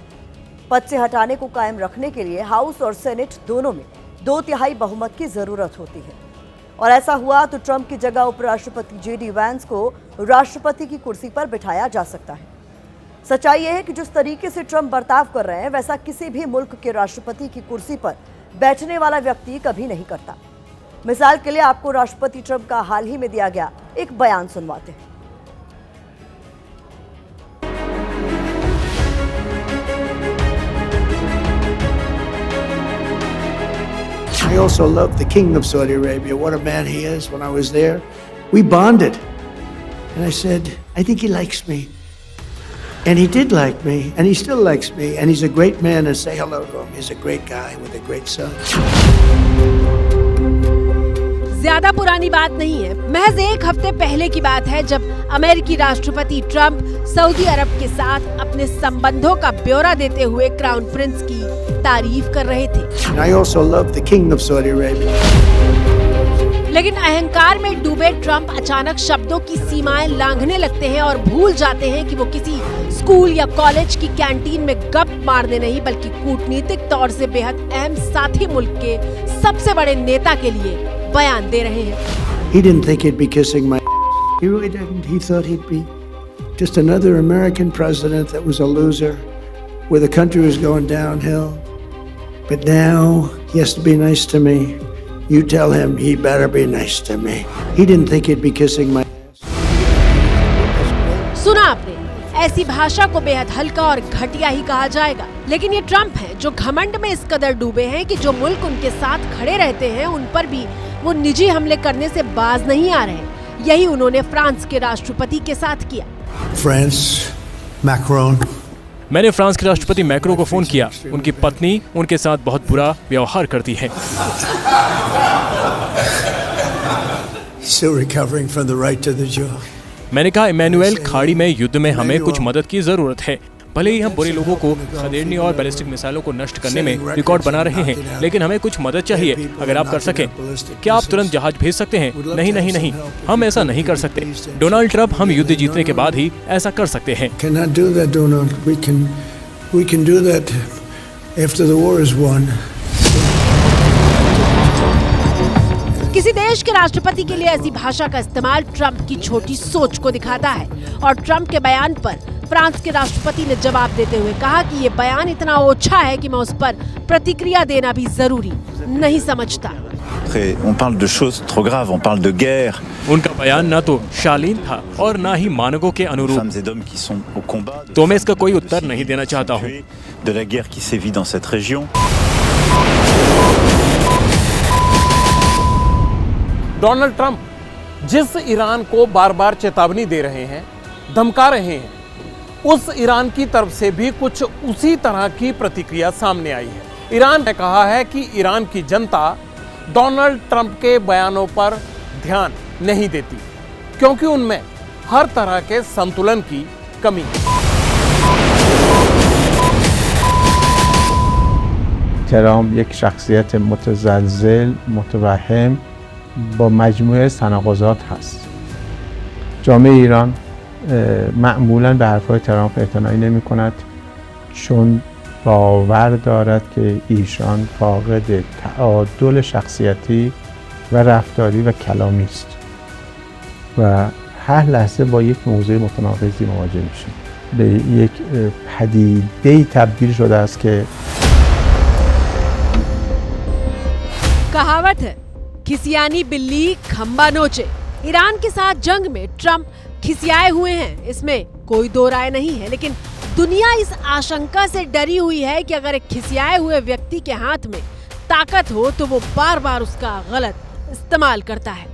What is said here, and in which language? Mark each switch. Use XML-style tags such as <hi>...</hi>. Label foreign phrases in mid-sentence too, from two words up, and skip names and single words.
<hi>पद से हटाने को कायम रखने के लिए हाउस और सेनेट दोनों में 2/3 बहुमत की जरूरत होती है, और ऐसा हुआ तो ट्रंप की जगह उपराष्ट्रपति JD वैंस को राष्ट्रपति की कुर्सी पर बिठाया जा सकता है। सच्चाई यह है कि जिस तरीके से ट्रंप बर्ताव कर रहे हैं, वैसा किसी भी मुल्क के राष्ट्रपति की कुर्सी पर बैठने वाला व्यक्ति कभी नहीं करता। मिसाल के लिए आपको राष्ट्रपति ट्रंप का हाल ही में दिया गया एक बयान सुनवाते हैं।</hi> <en>I also love the King of Saudi Arabia. What a man he is. When I was there, we bonded. And I said, I think he likes me. And he did like me, and he still likes me. And he's a great man, and say hello to him. He's a great guy with a great son.</en> <hi>ज्यादा पुरानी बात नहीं है, महज एक हफ्ते पहले की बात है जब अमेरिकी राष्ट्रपति ट्रंप सऊदी अरब के साथ अपने संबंधों का ब्यौरा देते हुए क्राउन प्रिंस की तारीफ कर रहे थे।</hi> <en>I also love the King of Saudi Arabia.</en> <hi>लेकिन अहंकार में डूबे ट्रंप अचानक शब्दों की सीमाएं लांघने लगते हैं और भूल जाते हैं कि वो किसी स्कूल या कॉलेज की कैंटीन में गप मारने नहीं, बल्कि कूटनीतिक तौर से बेहद अहम साथी मुल्क के सबसे बड़े नेता के लिए बयान दे रहे हैं।</hi> <en>He didn't think he'd be kissing my He really didn't. He thought he'd be just another American president that was a loser, where the country was going downhill. But now he has to be nice to me. You tell him he better be nice to me. He didn't think he'd be kissing my</en> <hi>सुना आपने, ऐसी भाषा को बेहद हल्का और घटिया ही कहा जाएगा। लेकिन ये ट्रंप हैं जो घमंड में इस कदर डूबे हैं कि जो मुल्क उनके साथ खड़े रहते हैं उन पर भी वो निजी हमले करने से बाज नहीं आ रहे। यही उन्होंने फ्रांस के राष्ट्रपति के साथ किया। France, Macron. मैंने फ्रांस के राष्ट्रपति मैक्रो को फोन किया। उनकी पत्नी उनके साथ बहुत बुरा व्यवहार करती है।</hi> <en>Still recovering from the right to the jaw.</en> <hi>मैंने कहा, इमैनुअल, खाड़ी में युद्ध में हमें कुछ मदद की जरूरत है। भले ही हम बुरे लोगों को खदेड़ने और बैलिस्टिक मिसाइलों को नष्ट करने में रिकॉर्ड बना रहे हैं, लेकिन हमें कुछ मदद चाहिए। अगर आप कर सकें, क्या आप तुरंत जहाज भेज सकते हैं? नहीं नहीं नहीं, हम ऐसा नहीं कर सकते। डोनाल्ड ट्रंप, हम युद्ध जीतने के बाद ही ऐसा कर सकते हैं।</hi> <en>Cannot do that, Donald. We can do that after the war is won.</en> <hi>किसी देश के राष्ट्रपति के लिए ऐसी भाषा का इस्तेमाल ट्रंप की छोटी सोच को दिखाता है। और ट्रंप के बयान पर फ्रांस के राष्ट्रपति ने जवाब देते हुए कहा कि ये बयान इतना ओछा है कि मैं उस पर प्रतिक्रिया देना भी जरूरी नहीं समझता।</hi> <fr>On parle de choses trop graves, on parle de guerre.</fr> <hi>उनका बयान न तो शालीन था और न ही मानकों के अनुरूप।</hi> <fr>Femmes et d'hommes qui sont au combat.</fr> <hi>तो मैं इसका कोई उत्तर नहीं देना चाहता हूँ।</hi> <fr>De la guerre qui sévit dans cette région.</fr> <hi>डोनाल्ड ट्रंप जिस ईरान को बार बार चेतावनी दे रहे हैं, धमका रहे हैं, उस ईरान की तरफ से भी कुछ उसी तरह की प्रतिक्रिया सामने आई है। ईरान ने कहा है कि ईरान की जनता डोनाल्ड ट्रंप के बयानों पर ध्यान नहीं देती, क्योंकि उनमें हर तरह के संतुलन की कमी है।</hi> <fa>ترامپ یک شخصیت متزلزل، متوهم با مجموعه تناقضات هست. جامعه ایران معمولاً به حرفهای ترامپ اعتنایی نمی کند، چون باور دارد که ایشان فاقد تعادل شخصیتی و رفتاری و کلامی است و هر لحظه با یک موضوع متناقضی مواجه میشه. به یک پدیده‌ای تبدیل شده است که</fa> <hi>कहावत है, खिसियानी बिल्ली खंबा नोचे। ईरान के साथ जंग में ट्रंप खिसियाए हुए हैं, इसमें कोई दो राय नहीं है। लेकिन दुनिया इस आशंका से डरी हुई है कि अगर एक खिसियाए हुए व्यक्ति के हाथ में ताकत हो तो वो बार बार उसका गलत इस्तेमाल करता है।</hi>